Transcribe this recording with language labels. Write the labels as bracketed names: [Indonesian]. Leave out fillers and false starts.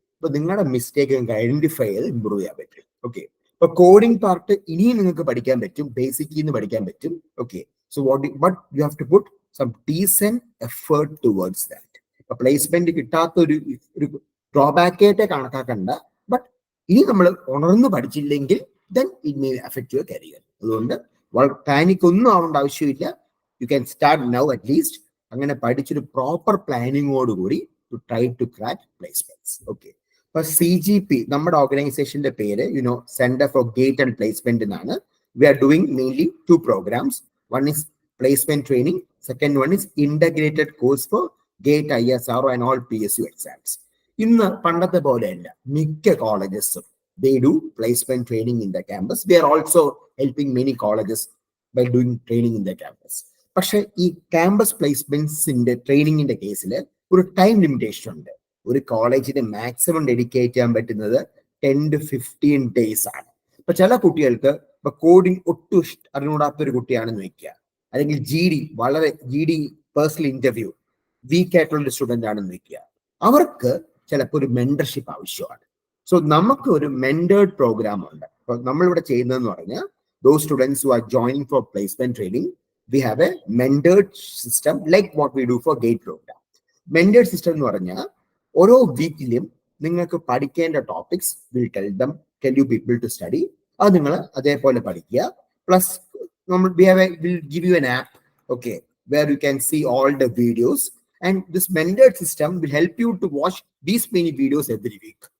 [Malayalam] അപ്പൊ നിങ്ങളുടെ മിസ്റ്റേക്ക് നിങ്ങൾക്ക് ഐഡന്റിഫൈ ചെയ്ത് ഇമ്പ്രൂവ് ചെയ്യാൻ പറ്റും. ഓക്കെ, ഇപ്പൊ കോഡിംഗ് പാർട്ട് ഇനിയും നിങ്ങൾക്ക് പഠിക്കാൻ പറ്റും, ബേസിക്കിൽ നിന്ന് പഠിക്കാൻ പറ്റും. [English] Okay, so but you have to put some decent effort towards that. [Malayalam] ഇപ്പൊ പ്ലേസ്മെന്റ് കിട്ടാത്ത ഒരു ഡ്രോബാക്ക് ആയിട്ട് കണക്കാക്കണ്ട. ബട്ട് ഇനി നമ്മൾ ഉണർന്ന് പഠിച്ചില്ലെങ്കിൽ [English] then it may affect your career. [Malayalam] അതുകൊണ്ട് പാനിക് ഒന്നും ആവേണ്ട ആവശ്യമില്ല. [English] You can start now at least. [Malayalam] അങ്ങനെ പഠിച്ചൊരു പ്രോപ്പർ പ്ലാനിങ്ങോട് കൂടി [English] To try to crack placements. [Malayalam] Okay, അപ്പൊ CGP നമ്മുടെ ഓർഗനൈസേഷന്റെ പേര് centre for gate and placement എന്നാണ്. [English] We are doing mainly 2 programs. One is placement training, second one is integrated course for GATE, ISRO and all PSU exams. [Malayalam] ഇന്ന് പണ്ടത്തെ പോലെയല്ല, മിക്ക കോളേജസും [English] they do placement training in the campus. We are also helping many colleges by doing training in the campus. [Malayalam] പക്ഷെ ഈ campus പ്ലേസ്മെന്റ്സിന്റെ ട്രെയിനിങ്ങിന്റെ കേസിൽ ഒരു time limitation ഉണ്ട്. ഒരു കോളേജിന് മാക്സിമം ഡെഡിക്കേറ്റ് ചെയ്യാൻ പറ്റുന്നത് 10 to 15 days ആണ്. ഇപ്പൊ ചില കുട്ടികൾക്ക് ഇപ്പൊ കോഡിംഗ് ഒട്ടും അറിഞ്ഞൂടാത്ത ഒരു കുട്ടിയാണെന്ന് വെക്കുക, അല്ലെങ്കിൽ GD പേഴ്സണൽ ഇന്റർവ്യൂ വീക്ക് ആയിട്ടുള്ള ഒരു സ്റ്റുഡന്റ് ആണെന്ന് വെക്കുക, അവർക്ക് ചിലപ്പോൾ ഒരു മെന്റർഷിപ്പ് ആവശ്യമാണ്. സോ നമുക്ക് ഒരു മെന്റേർഡ് പ്രോഗ്രാം ഉണ്ട്. അപ്പൊ നമ്മളിവിടെ ചെയ്യുന്നതെന്ന് പറഞ്ഞാൽ [English] those students who are joining for placement training, we have a mentored system like what we do for GATE program. [Malayalam] Mentored system എന്ന് പറഞ്ഞാൽ ഓരോ വീക്കിലും നിങ്ങൾക്ക് പഠിക്കേണ്ട topics [English] tell you people to study. [Malayalam] അത് നിങ്ങൾ അതേപോലെ പഠിക്കുക. [English] Plus നമ്മൾ will give you an app, okay, where you can see all the videos, and this mentored system will help you to watch these many videos every week.